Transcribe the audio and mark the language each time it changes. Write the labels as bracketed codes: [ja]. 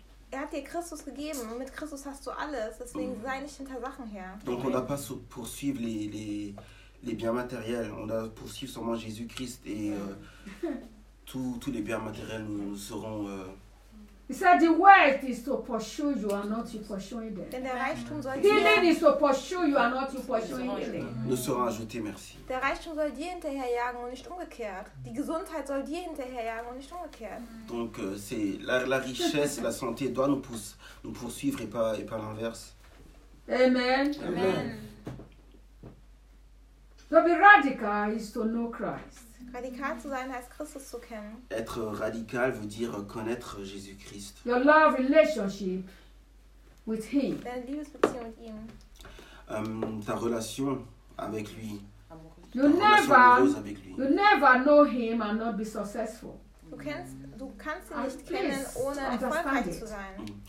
[de] Er hat dir Christus gegeben und mit Christus hast du alles, deswegen sei nicht hinter Sachen her. [fr] Donc on n'a pas poursuivre les biens matériels, on doit poursuivre seulement Jésus-Christ et tous les biens matériels nous seront. [en] He said the wealth is to pursue you and not you pursuing them. [de] Denn der Reichtum soll dir. [en] Healing is to pursue you and not you pursuing them. [fr] Nous serons ajoutés, merci. [de] Der Reichtum soll dir hinterherjagen und nicht umgekehrt. Die Gesundheit soll dir hinterherjagen und nicht umgekehrt. [fr] Donc c'est la richesse, la santé doit nous poursuivre et pas l'inverse. [en] Amen. Amen. To be radical is to know Christ. [de] Radikal zu sein heißt Christus zu kennen. [fr] Être radical veut dire connaître Jésus-Christ. [en] Your love relationship with him. [de] Deine Liebesbeziehung mit ihm. [fr] Ta relation avec lui. [en] You never know him and not be successful. [de] Du kannst ihn nicht kennen, ohne erfolgreich zu sein.